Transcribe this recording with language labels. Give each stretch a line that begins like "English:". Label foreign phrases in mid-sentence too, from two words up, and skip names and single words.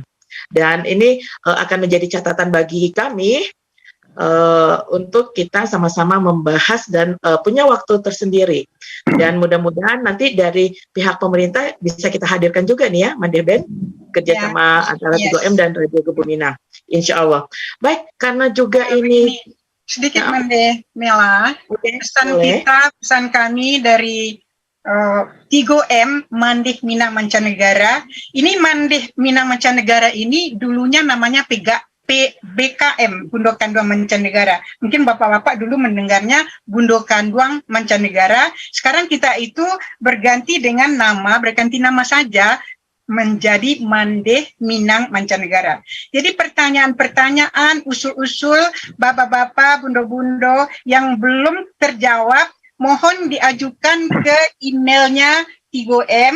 Indonesian: Dan ini akan menjadi catatan bagi kami untuk kita sama-sama membahas dan punya waktu tersendiri. Dan mudah-mudahan nanti dari pihak pemerintah bisa kita hadirkan juga nih ya, Made Ben, kerjasama antara 3M dan Radio Kebuminang,
Arabic: insya Allah.
Indonesian: Baik, karena juga ini sedikit Mande Mela, pesan kami dari 3M Mandeh Minang Mancanegara. Ini Mandeh Minang Mancanegara ini dulunya namanya BKM, Bundo Kanduang Mancanegara. Mungkin bapak-bapak dulu mendengarnya Bundo Kanduang Mancanegara. Sekarang kita itu berganti nama saja menjadi Mandeh Minang Mancanegara. Jadi pertanyaan-pertanyaan, usul-usul bapak-bapak, bundo-bundo yang belum terjawab, mohon diajukan ke emailnya 3M.